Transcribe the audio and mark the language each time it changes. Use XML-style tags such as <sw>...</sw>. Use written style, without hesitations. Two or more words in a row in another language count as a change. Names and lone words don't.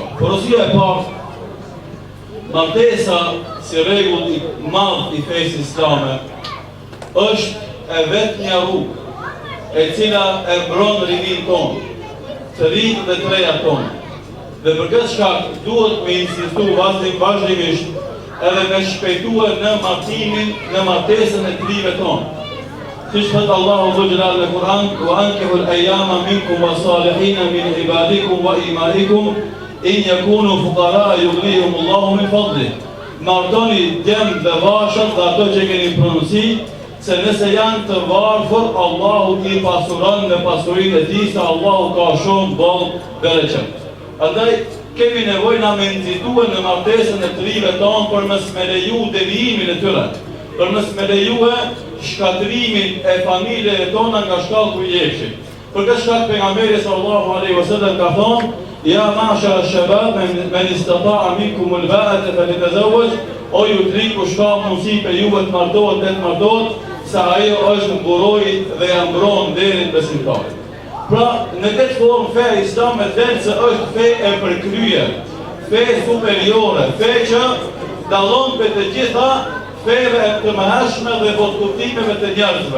<sq>Porosia e parë, martesa si rregull I madh I fesë islame është e vetmja rrugë e cila e mbron rinin tonë, të rinj dhe të reja tonë. Dhe për këtë shkak duhet me insistu vazhdimisht edhe me shpejtue në martimin, në martesën e trive tonë. Siç thot Allahu Dhul Jalal në Kur'an,</sq> <ar>وأنكحوا الأيامى منكم والصالحين من عبادكم وإمائكم إن يكونوا فقراء يغنهم الله من فضله.</ar> <sq>Martoni djem dhe vashët dhe ato që keni pronësi, se nëse janë të varfër, Allahu I pasuron në pasurinë e tij, se Allahu ka shumë boll bereqet. Andaj kemi nevojë me nxitue në martesën e trive tonë për mos me leju devijimin e tyre, për mos me lejue shkatrimin e familjeve tona nga shkallë ku jepshin. Për këtë shkak pejgamberi</sq> <ar>صلى الله عليه وسلم</ar> <sq>ka thonë:</sq> <ar>"يا معشر الشباب من استطاع منكم الباءة فليتزوج",</ar> <sq>o ju të rinj kush ka mundësi për juve të martohet, sa ajo është mburoj dhe ja mbron derin besimtarit. Pra, në këtë formë feja islame del se është fe e përkryer, fe superiore, fe që dallon për të gjitha feve e të mëhershme dhe votkuptimeve të njerëzve.</sq>